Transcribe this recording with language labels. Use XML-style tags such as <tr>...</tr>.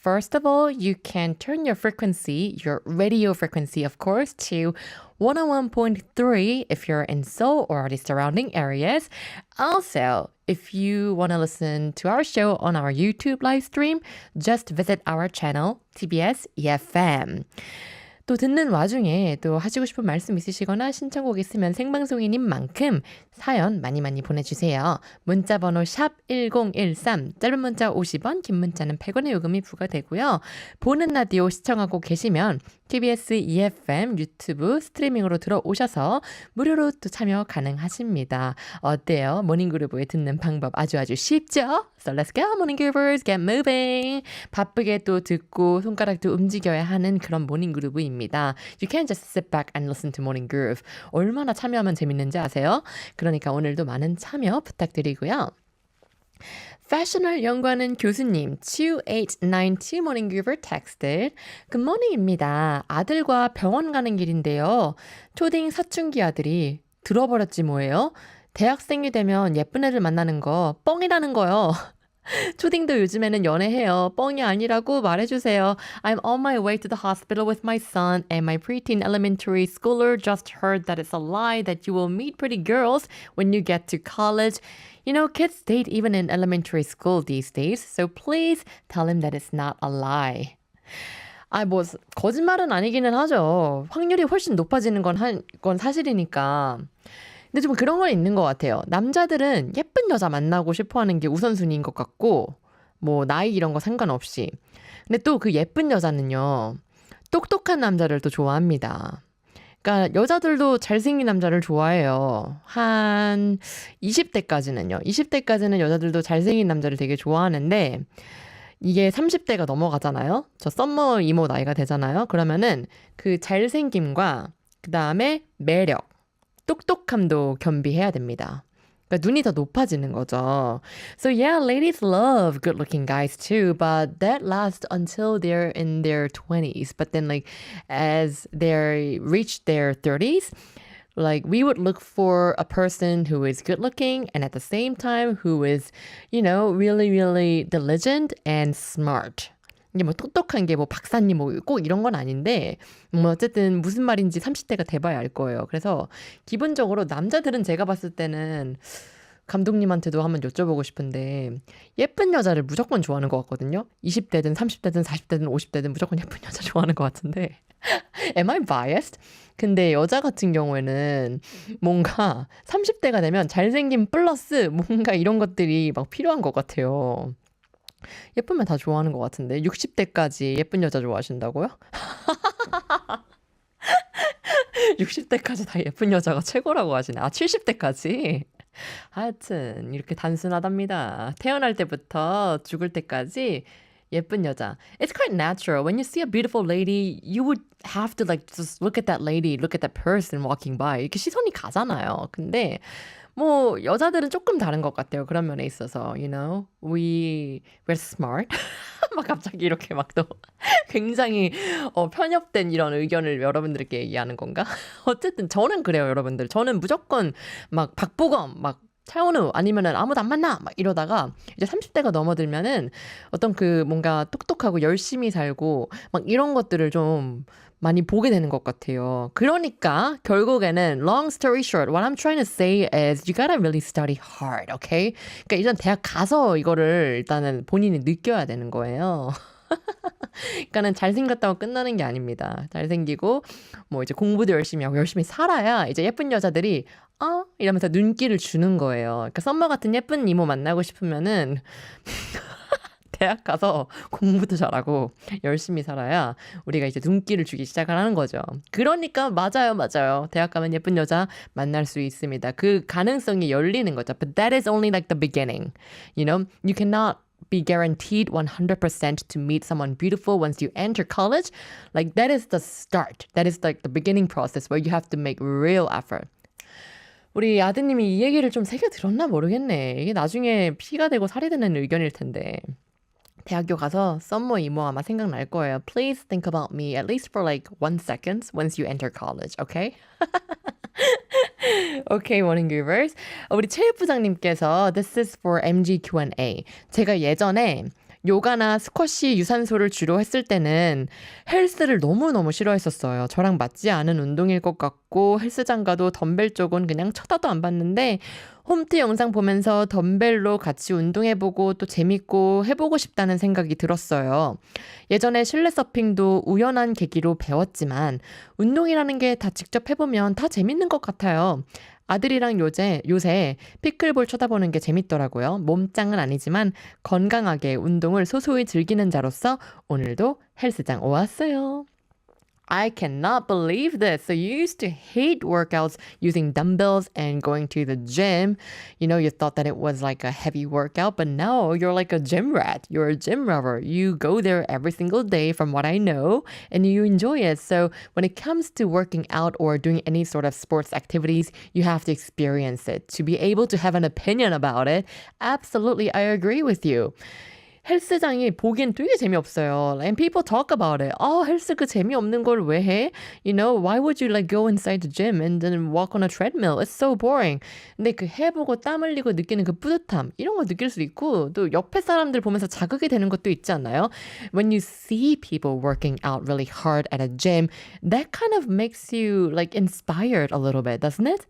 <en>First of all, you can turn your frequency, your radio frequency, of course, to 101.3 if you're in Seoul or the surrounding areas. Also, if you want to listen to our show on our YouTube live stream, just visit our channel, TBS EFM.</en> <ko>또 듣는 와중에 또 하시고 싶은 말씀 있으시거나 신청곡 있으면 생방송인인 만큼 사연 많이 보내주세요. 문자번호 샵 1013, 짧은 문자 50원, 긴 문자는 100원의 요금이 부과되고요. 보는 라디오 시청하고 계시면 TBS EFM 유튜브 스트리밍으로 들어오셔서 무료로 또 참여 가능하십니다. 어때요? 모닝그루브에 듣는 방법 아주 쉽죠?</ko> <en>So let's go, 모닝그루브ers, get moving.</en> <ko>바쁘게 또 듣고 손가락도 움직여야 하는 그런 모닝그루브입니다.</ko> <en>You can't just sit back and listen to Morning Groove.</en> <ko>얼마나 참여하면 재밌는지 아세요? 그러니까 오늘도 많은 참여 부탁드리고요. 패션을 연구하는 교수님 2892 Morning Giver texted 굿모닝입니다. 아들과 병원 가는 길인데요. 초딩 사춘기 아들이 들어버렸지 뭐예요? 대학생이 되면 예쁜 애를 만나는 거 뻥이라는 거요. 초딩도 요즘에는 연애해요. 뻥이 아니라고 말해주세요.</ko> <en>I'm on my way to the hospital with my son and my preteen elementary schooler just heard that it's a lie that you will meet pretty girls when you get to college. You know, kids date even in elementary school these days, so please tell him that it's not a lie.</en> <ko>뭐 거짓말은 아니기는 하죠. 확률이 훨씬 높아지는 건 사실이니까. 근데 좀 그런 건 있는 것 같아요. 남자들은 예쁜 여자 만나고 싶어 하는 게 우선순위인 것 같고, 뭐, 나이 이런 거 상관없이. 근데 또 그 예쁜 여자는요, 똑똑한 남자를 또 좋아합니다. 그러니까 여자들도 잘생긴 남자를 좋아해요. 한 20대까지는요. 20대까지는 여자들도 잘생긴 남자를 되게 좋아하는데, 이게 30대가 넘어가잖아요. 저 썸머 이모 나이가 되잖아요. 그러면은 그 잘생김과 그 다음에 매력, 똑똑함도 겸비해야 됩니다. 그러니까 눈이 더 높아지는 거죠.</ko> <en>So yeah, ladies love good-looking guys too, but that lasts until they're in their 20s. But then like as they reach their 30s, like we would look for a person who is good-looking and at the same time who is, you know, really, really diligent and smart.</en> <ko>이게 뭐 똑똑한 게 뭐 박사님 뭐 꼭 이런 건 아닌데 뭐 어쨌든 무슨 말인지 30대가 돼봐야 알 거예요. 그래서 기본적으로 남자들은 제가 봤을 때는 감독님한테도 한번 여쭤보고 싶은데 예쁜 여자를 무조건 좋아하는 것 같거든요. 20대든 30대든 40대든 50대든 무조건 예쁜 여자 좋아하는 것 같은데</ko> <en>Am I biased?</en> <ko>근데 여자 같은 경우에는 뭔가 30대가 되면 잘생김 플러스 뭔가 이런 것들이 막 필요한 것 같아요. 예쁘면 다 좋아하는 것 같은데 60대까지 예쁜 여자 좋아하신다고요? 60대까지 다 예쁜 여자가 최고라고 하시네. 70대까지? 하여튼 이렇게 단순하답니다. 태어날 때부터 죽을 때까지 예쁜 여자.</ko> <en>It's quite natural. When you see a beautiful lady, you would have to like just look at that lady, look at that person walking by.</en> <ko>이렇게 시선이 가잖아요. 근데 뭐 여자들은 조금 다른 것 같아요. 그런 면에 있어서,</ko> <en>you know, we're smart.</en> <ko>막 갑자기 이렇게 막 또 굉장히 편협된 이런 의견을 여러분들께 얘기하는 건가? 어쨌든 저는 그래요, 여러분들. 저는 무조건 막 박보검, 막 차은우 아니면은 아무도 안 만나 막 이러다가 이제 30대가 넘어들면은 어떤 그 뭔가 똑똑하고 열심히 살고 막 이런 것들을 좀 많이 보게 되는 것 같아요. 그러니까 결국에는</ko> <en>long story short, what I'm trying to say is you gotta really study hard, okay?</en> <ko>그러니까 일단 대학 가서 이거를 일단은 본인이 느껴야 되는 거예요. 그러니까는 잘생겼다고 끝나는 게 아닙니다. 잘생기고 뭐 이제 공부도 열심히 하고 열심히 살아야 이제 예쁜 여자들이 이러면서 눈길을 주는 거예요. 그러니까 썸머 같은 예쁜 이모 만나고 싶으면은 대학 가서 공부도 잘하고 열심히 살아야 우리가 이제 눈길을 주기 시작하는 거죠. 그러니까 맞아요. 대학 가면 예쁜 여자 만날 수 있습니다. 그 가능성이 열리는 거죠.</ko> <en>But that is only like the beginning. You know, you cannot be guaranteed 100% to meet someone beautiful once you enter college. Like that is the start. That is like the beginning process where you have to make real effort.</en> <ko>우리 아드님이 이 얘기를 좀 새겨 들었나 모르겠네. 이게 나중에 피가 되고 살이 되는 의견일 텐데. 대학교 가서 썸머 이모 아마 생각날 거예요.</ko> <en>Please think about me at least for like 1 second once you enter college, okay? Okay, Morning Givers.</en> <ko>우리 최유 부장님께서</ko> <en>This is for MG Q&A.</en> <ko>제가 예전에 요가나 스쿼시 유산소를 주로 했을 때는 헬스를 너무너무 싫어했었어요. 저랑 맞지 않은 운동일 것 같고 헬스장 가도 덤벨 쪽은 그냥 쳐다도 안 봤는데 홈트 영상 보면서 덤벨로 같이 운동해보고 또 재밌고 해보고 싶다는 생각이 들었어요. 예전에 실내 서핑도 우연한 계기로 배웠지만 운동이라는 게 다 직접 해보면 다 재밌는 것 같아요. 아들이랑 요새 피클볼 쳐다보는 게 재밌더라고요. 몸짱은 아니지만 건강하게 운동을 소소히 즐기는 자로서 오늘도 헬스장 오았어요.</ko> <en>I cannot believe this. So you used to hate workouts using dumbbells and going to the gym. You know, you thought that it was like a heavy workout, but now you're like a gym rat. You're a gym lover. You go there every single day from what I know and you enjoy it. So when it comes to working out or doing any sort of sports activities, you have to experience it to be able to have an opinion about it. Absolutely, I agree with you.</en> <ko>헬스장이 보기엔 되게 재미없어요.</ko> <en>And people talk about it.</en> <ko>헬스 그 재미없는 걸 왜 해?</ko> <en>You know, why would you like go inside the gym and then walk on a treadmill? It's so boring.</en> <ko>근데 그 해보고 땀 흘리고 느끼는 그 뿌듯함 이런 거 느낄 수 있고 또 옆에 사람들 보면서 자극이 되는 것도 있지 않나요?</ko> <en>When you see people working out really hard at a gym, that kind of makes you like inspired a little bit, doesn't it?</en>